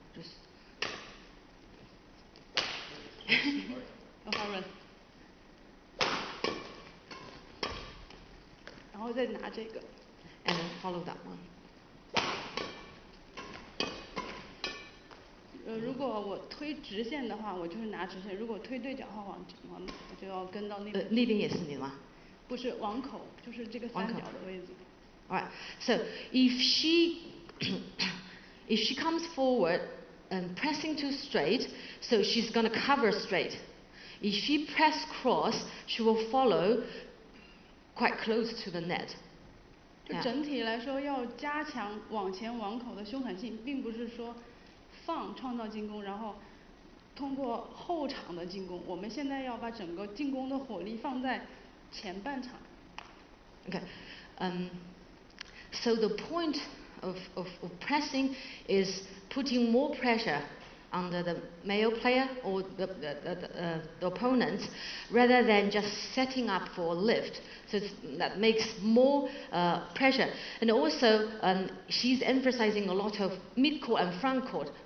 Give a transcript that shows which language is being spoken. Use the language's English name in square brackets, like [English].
[English] Just. [Chinese] 好人。然后再拿这个。 [English] And then follow that one. [Chinese] 如果我推直线的话，我就是拿直线；如果推对角的话，我就要跟到那个。立定也是你吗？不是网口，就是这个3角的位置。 [English] Alright. So if she comes forward and pressing too straight, so she's going to cover straight. If she press cross, she will follow quite close to the net. [Chinese] 就整体来说，要加强往前网口的凶狠性，并不是说创造进攻，然后通过后场的进攻。我们现在要把整个进攻的火力放在前半场。 [English] Okay. So the point of pressing is putting more pressure on the male player or the opponents, rather than just setting up for a lift. So that makes more pressure. And also, she's emphasizing a lot of mid-court and front court.